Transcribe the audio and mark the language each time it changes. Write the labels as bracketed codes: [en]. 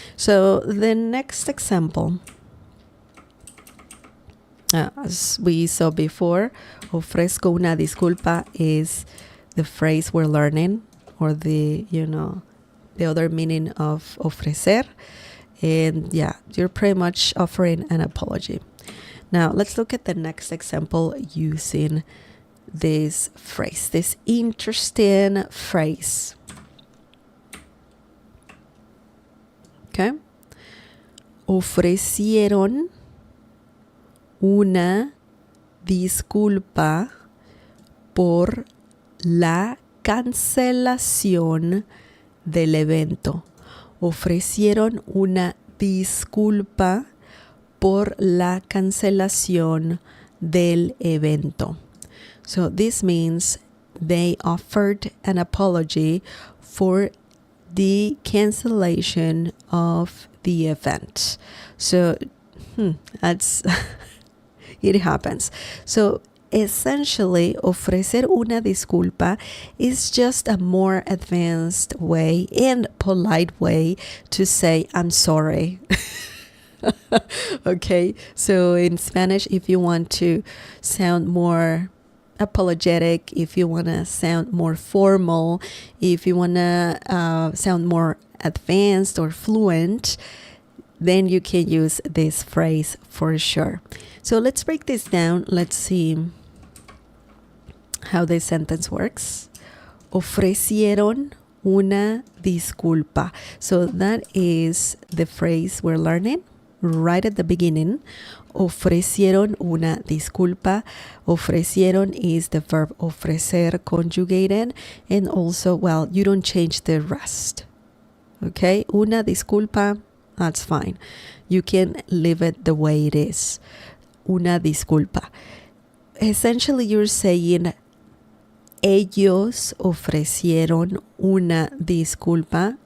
[en] So the next example, as we saw before, [es] ofrezco una disculpa [en] is the phrase we're learning, or the other meaning of ofrecer. And yeah, you're pretty much offering an apology. Now let's look at the next example using this phrase, this interesting phrase. Okay. [es] Ofrecieron una disculpa por la cancelación del evento. Ofrecieron una disculpa por la cancelación del evento. [en] So this means they offered an apology for the cancellation of the event. So that's it happens. So essentially, [es] ofrecer una disculpa [en] is just a more advanced way and polite way to say I'm sorry. Okay, so in Spanish, if you want to sound more apologetic, if you want to sound more formal, if you want to sound more advanced or fluent, then you can use this phrase for sure. So let's break this down. Let's see how this sentence works. [es] Ofrecieron una disculpa. [en] So that is the phrase we're learning right at the beginning. [es] Ofrecieron una disculpa. [en] Ofrecieron is the verb ofrecer conjugated, and also, well, you don't change the rest. Okay, una disculpa, that's fine. You can leave it the way it is. [es] Una disculpa. [en] Essentially, you're saying [es] ellos ofrecieron una disculpa.